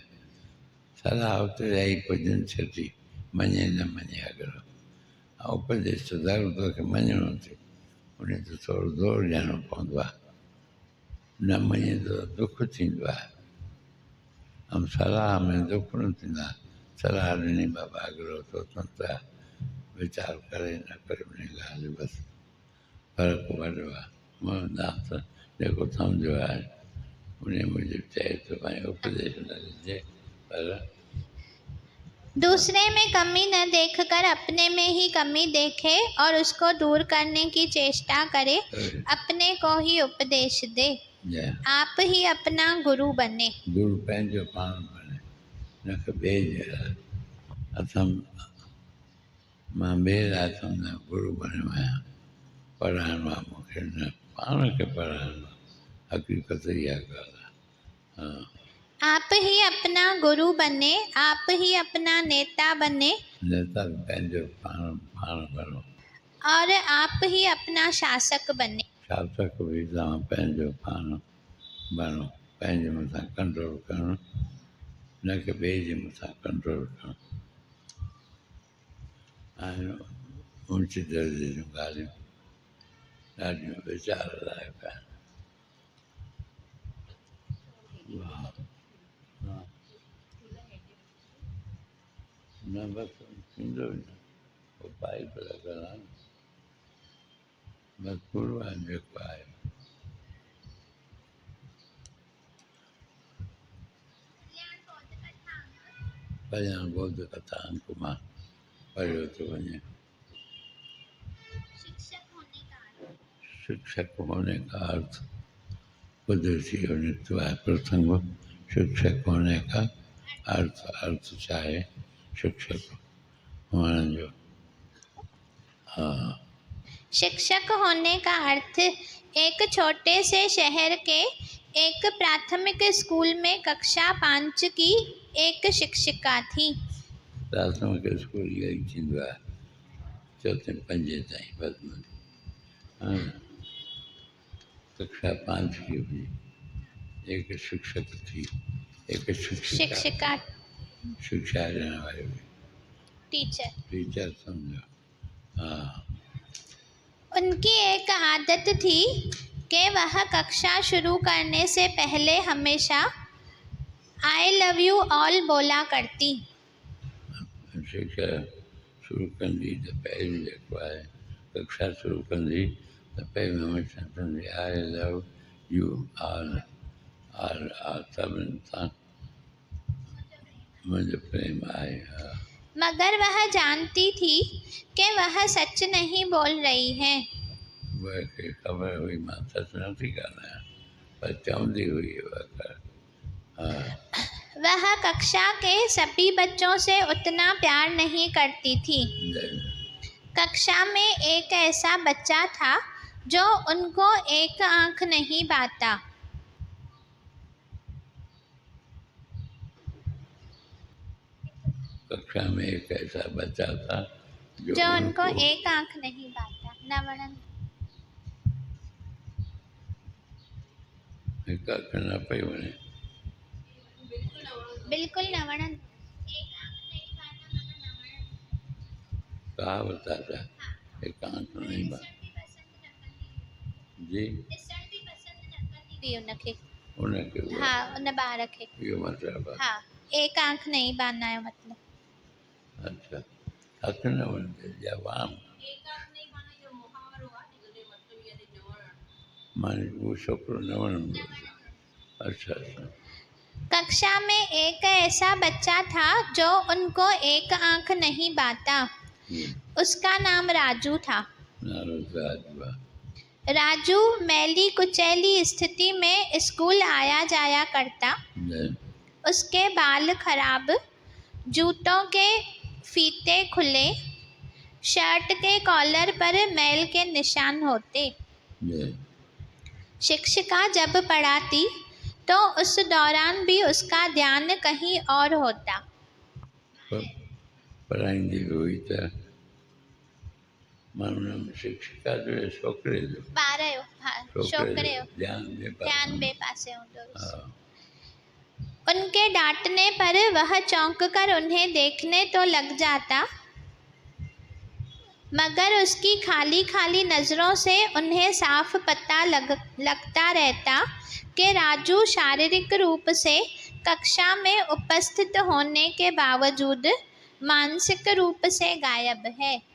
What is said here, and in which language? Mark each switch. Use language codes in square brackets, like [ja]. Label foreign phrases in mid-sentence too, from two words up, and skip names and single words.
[sd] सलाह उते रही पुॼनि छॾी मञे न मञे अगरि ऐं उपदेश त ज़रूरु तोखे मञिणो थी उन ते थोरो ज़ोर ॾियणो पवंदो आहे न मञे त दुख थींदो आहे ऐं सलाह में दुख न थींदो आहे। सलाह ॾिनी बाबा अॻिलो सोचनि था वीचार करे न करे उन ॻाल्हि बसि फ़र्क़ु वॾो आहे। मोहनदास जेको सम्झो आहे उन मूजिबि चए थो भाई उपदेश न ॾिजे पर [hi] दूसरे में कमी न देखकर अपने में ही कमी देखे और उसको दूर करने की चेष्टा करे। अपने को ही उपदेश दे। आप ही अपना गुरु बने। [sd] गुरु पंहिंजो पाण बने न कि ॿिए जे लाइ। असम मां ॿिए राति न गुरू बणियो आहियां। पढ़ाइणो आहे मूंखे, न पाण खे पढ़ाइणो आहे। हक़ीक़त इहा ॻाल्हि आहे। हाँ, [hi] आप ही अपना गुरु बने, आप ही अपना नेता बने [sd] नेता पंहिंजो पाण पाण बणो। [hi] और आप ही अपना शासक बने। [sd] शासक बि तव्हां पंहिंजो पाण बणो। पंहिंजे मथां कंट्रोल करणु, न कि ॿिए जे मथां कंट्रोल करणु। ऐं ऊच दर्जे जूं ॻाल्हियूं ॾाढियूं वीचार लाइक़ु आहिनि। वाह, हा। न बसि थींदो ई न, पोइ पाइप लॻल आहे न, बसि पूरो आहे जेको आहे। कल्याण बौद्ध कथा अंक मां पढ़ियो थो वञे। [hi] शिक्षक होने का अर्थ कुदरती नित्य है। प्रसंग शिक्षक होने का अर्थ चाहे शिक्षक होने जो। हाँ, शिक्षक होने का अर्थ एक छोटे से शहर के एक प्राथमिक स्कूल में कक्षा 5 की एक शिक्षिका थी। [sd] प्राथमिक स्कूल इहो ई थींदो आहे, चौथे पंजे ताईं बस। [hi] हाँ, कक्षा 5 की हुई, एक शिक्षक थी, एक शिक्षिका [sd] शिक्षा ॾियण वारी हुई, टीचर। समझो। हाँ, [hi] उनकी एक आदत थी कि वह कक्षा शुरू करने से पहले हमेशा [en] I love you all [hi] बोला करती। [sd] शिक्षा शुरू कंदी त पहिरीं जेको आहे कक्षा शुरू कंदी त पहिरियों हमेशह चवंदी [en] I love you all [sd] सभिनी सां मुंहिंजो प्रेम आहे। हा, [hi] मगर वह जानती थी कि वह सच नहीं बोल रही है। [sd] उहे खे ख़बर हुई मां सच नथी ॻाल्हायां, पर चवंदी हुई उहा। [hi] हाँ, वह कक्षा के सभी बच्चों से उतना प्यार नहीं करती थी। कक्षा में एक ऐसा बच्चा था जो उनको एक आंख नहीं बाता। कक्षा में एक ऐसा बच्चा था जो उनको एक आंख नहीं बाता। नवणन [sd] हिकु अख न पई वणे। बिल्कुल नवणन कहावत आहे हिकु [hi] आंख नहीं बात [sd] जी भी उनखे। उनखे हाँ, उन ॿार खे। इहो मतिलबु आहे। [hi] हाँ, एक आंख नहीं बांधना जो मतलब। अच्छा, [sd] हथ न वञे या वाम माने वो छोकिरो न वणंदो। [hi] अच्छा अच्छा। कक्षा में एक ऐसा बच्चा था जो उनको एक आंख नहीं बाता। उसका नाम राजू था। राजू मैली कुचैली स्थिति में स्कूल आया जाया करता। उसके बाल खराब, जूतों के फीते खुले, शर्ट के कॉलर पर मैल के निशान होते। शिक्षिका जब पढ़ाती तो उस दौरान भी उसका ध्यान कहीं और होता। [sd] पढ़ाईंदी हुई त मानो शिक्षिका जो छोकिरे जो ॿार जो, हाँ, छोकिरे जो ध्यान ॿिए पासे हूंदो। [hi] उनके डांटने पर वह चौंक कर उन्हें देखने तो लग जाता, मगर उसकी खाली खाली नजरों से उन्हें साफ पता लगता रहता कि राजू शारीरिक रूप से कक्षा में उपस्थित होने के बावजूद मानसिक रूप से गायब है।